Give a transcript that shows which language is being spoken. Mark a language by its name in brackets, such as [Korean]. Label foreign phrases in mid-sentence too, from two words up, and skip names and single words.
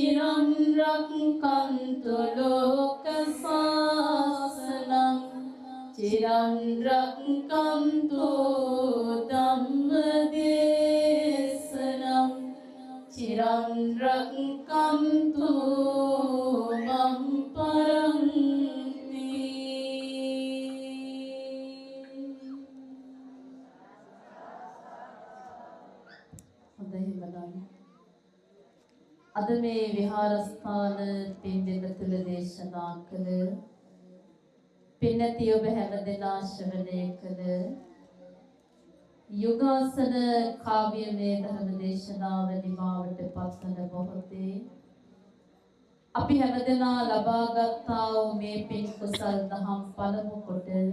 [Pali] चिरं रक्षन्तु लोकशासनं चिरं रक्षन्तु धम्मदेशनं चिरं रक्षन्तु मम परन्ति [Sinhala] හොඳයි බලන්න. අද මේ විහාරස්ථාන පින්දෙත තුල දේශනා කළ පින්නති ඔබ හැමදෙනා ශ්‍රවණය කළ යුගාසන කාව්‍යමය ධර්ම දේශනාව නිමාවට පත්වන මොහොතේ අපි හැමදෙනා ලබාගත්තා වූ මේ පින් කුසල් දහම් පළමු කොට